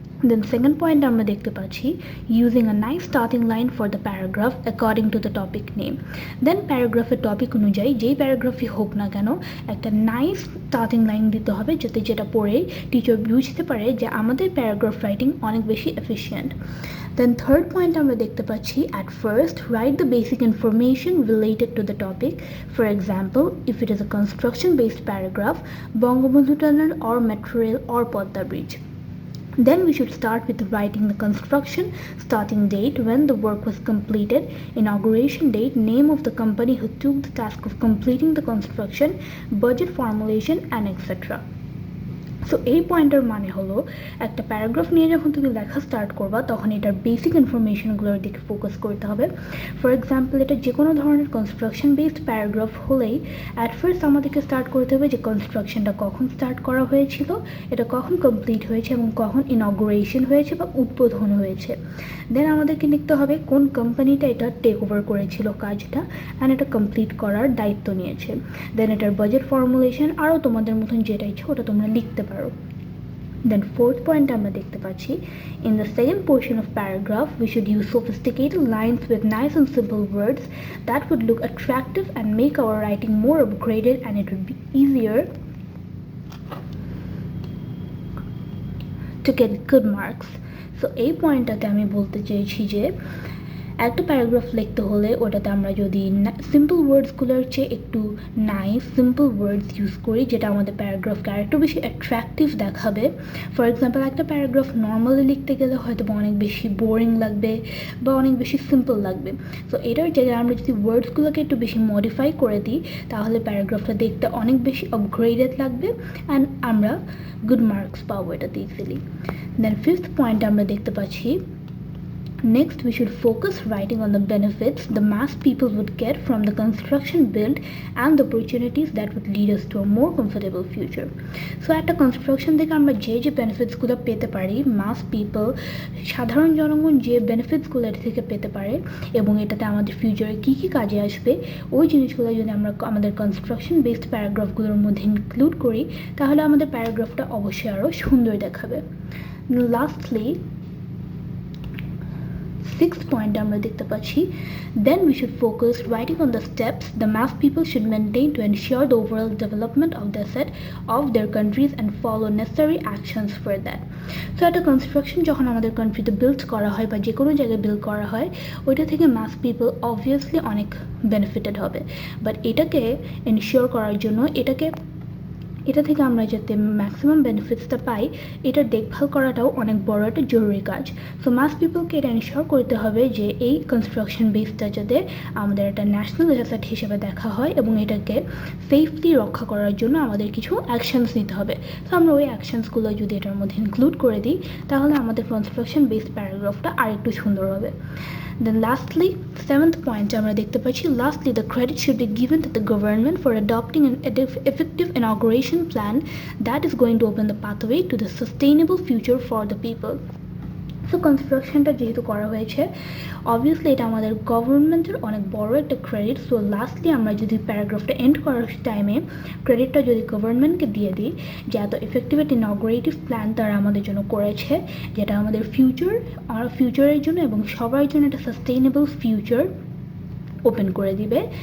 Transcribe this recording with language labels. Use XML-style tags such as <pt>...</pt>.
<en>then second point</en> <bn>আমরা দেখতে পাচ্ছি</bn> <en>Using a nice starting line for the paragraph according to the topic name.</en> <bn>Then প্যারাগ্রাফের topic অনুযায়ী যেই প্যারাগ্রাফই হোক না কেন একটা নাইস স্টার্টিং লাইন দিতে হবে যাতে যেটা পড়েই টিচার বুঝতে পারে যে আমাদের প্যারাগ্রাফ রাইটিং অনেক বেশি এফিশিয়েন্ট।</bn> <en>Then third point</en> <bn>আমরা দেখতে পাচ্ছি</bn> <en>at first write the basic information related to the topic. For example, if it is a construction based paragraph, Bangabandhu Tunnel or Metro Rail or Podda Bridge. Then we should start with writing the construction, starting date when the work was completed, inauguration date, name of the company who took the task of completing the construction, budget formulation and etc.</en> <bn>So এই পয়েন্টের মানে হলো একটা paragraph নিয়ে যখন তুমি লেখা start করবা তখন এটার বেসিক ইনফরমেশনগুলোর দিকে ফোকাস করতে হবে। ফর এক্সাম্পল এটা যে কোনো ধরনের কনস্ট্রাকশন বেসড প্যারাগ্রাফ হলেই অ্যাট ফার্স্ট আমাদেরকে স্টার্ট করতে হবে যে কনস্ট্রাকশনটা কখন স্টার্ট করা হয়েছিল, এটা কখন কমপ্লিট হয়েছে এবং কখন ইনগ্রেশন হয়েছে বা উদ্বোধন হয়েছে। দেন আমাদেরকে লিখতে হবে কোন কোম্পানিটা এটা টেক ওভার করেছিল কাজটা অ্যান্ড এটা কমপ্লিট করার দায়িত্ব নিয়েছে। দেন এটার বাজেট ফর্মুলেশন আরও তোমাদের মতন যেটা ইচ্ছে ওটা তোমরা লিখতে পারো।</bn> <en>Then fourth point</en> <bn>আমরা দেখতে পাচ্ছি</bn> <en>in the second portion of paragraph we should use sophisticated lines with nice and simple words that would look attractive and make our writing more upgraded and it would be easier to get good marks.</en> <bn>So এই পয়েন্টটাতে আমি বলতে চেয়েছি যে একটা paragraph লিখতে হলে ওটাতে আমরা যদি সিম্পল ওয়ার্ডসগুলোর চেয়ে একটু নাইস সিম্পল ওয়ার্ডস ইউজ করি যেটা আমাদের প্যারাগ্রাফকে আরেকটু বেশি অ্যাট্রাকটিভ দেখাবে। ফর এক্সাম্পল একটা প্যারাগ্রাফ নর্মালি লিখতে গেলে হয়তো বা অনেক বেশি বোরিং লাগবে বা অনেক বেশি সিম্পল লাগবে। সো এটার জায়গায় আমরা যদি ওয়ার্ডসগুলোকে একটু বেশি মডিফাই করে দিই তাহলে প্যারাগ্রাফটা দেখতে অনেক বেশি আপগ্রেডেড লাগবে অ্যান্ড আমরা গুড মার্কস পাবো এটাতে ইজিলি।</bn> <en>then fifth point</en> <bn>আমরা দেখতে পাচ্ছি</bn> <en>next we should focus writing on the benefits the mass people would get from the construction build and the opportunities that would lead us to a more comfortable future.</en> <bn>So একটা construction থেকে আমরা যে বেনিফিটসগুলো পেতে পারি মাস people সাধারণ জনগণ যে বেনিফিটসগুলো এটা থেকে পেতে পারে এবং এটাতে আমাদের ফিউচারে কী কী কাজে আসবে ওই জিনিসগুলো যদি আমরা আমাদের কনস্ট্রাকশন বেসড প্যারাগ্রাফগুলোর মধ্যে ইনক্লুড করি তাহলে আমাদের প্যারাগ্রাফটা অবশ্যই আরও সুন্দর দেখাবে।</bn> <en>lastly sixth point</en> <bn>আমরা দেখতে পাচ্ছি</bn> <en>then we should focus writing on the steps the mass people should maintain to ensure the overall development of the asset of their countries and follow necessary actions for that.</en> <bn>So একটা construction যখন আমাদের কান্ট্রিতে build করা হয় বা যে কোনো জায়গায় বিল্ড করা হয় ওইটা থেকে মাস পিপল অবভিয়াসলি অনেক বেনিফিটেড হবে, বাট এটাকে এনশিওর করার জন্য এটা থেকে আমরা যাতে ম্যাক্সিমাম বেনিফিটসটা পাই এটার দেখভাল করাটাও অনেক বড় একটা জরুরি কাজ। সো মাস পিপলকে এটা এনশিওর করতে হবে যে এই কনস্ট্রাকশন বেসটা যাতে আমাদের একটা ন্যাশনাল অ্যাসেট হিসেবে দেখা হয় এবং এটাকে সেফলি রক্ষা করার জন্য আমাদের কিছু অ্যাকশনস নিতে হবে। সো আমরা ওই অ্যাকশনসগুলো যদি এটার মধ্যে ইনক্লুড করে দিই তাহলে আমাদের কনস্ট্রাকশন বেসড প্যারাগ্রাফটা আরেকটু সুন্দর হবে।</bn> <en>Then lastly, seventh point</en> <bn>আমরা দেখতে পাচ্ছি</bn> <en>lastly the credit should be given to the government for adopting an effective inauguration plan that is going to open the pathway to the sustainable future for the people.</en> <bn>So কনস্ট্রাকশনটা যেহেতু করা হয়েছে obviously এটা আমাদের গভর্নমেন্টের অনেক বড় একটা credit. So lastly আমরা যদি প্যারাগ্রাফটা এন্ড করার টাইমে ক্রেডিটটা যদি গভর্নমেন্টকে দিয়ে দিই যে এত এফেক্টিভ একটা ইনগ্রেটিভ প্ল্যান তারা আমাদের জন্য করেছে যেটা আমাদের ফিউচারের জন্য এবং সবার জন্য একটা সাস্টেইনেবল ফিউচার ওপেন করে দিবে।</bn>